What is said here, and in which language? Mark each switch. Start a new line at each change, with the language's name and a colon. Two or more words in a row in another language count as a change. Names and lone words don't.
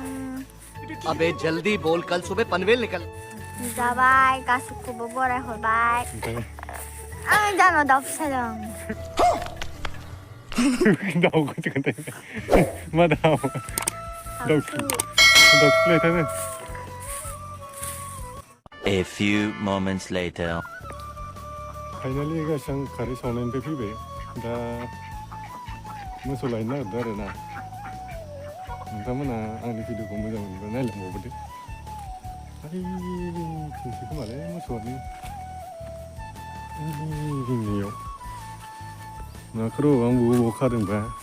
Hindi: अबे जल्दी बोल कल सुबह पनवेल निकल
Bodo: जाबाय गासैखौबो बरायहरबाय आं जानो दाउ फिसा दं दाउखौसो खोन्थायो मा दाउ दाउथुलायथारो
English: A few moments later.
Bodo: फाइनालि गासैं खारै सावनायनिफ्राय फैबाय दा मोसौ लायनो नागिरदों आरो ना नोंथांमोना आंनि भिडिअखौ मोजां मोनोबा नायलांबावदो थिनसै खोमालै मोसौआनो जोंनियाव माखौ आं बबाव खादोंबा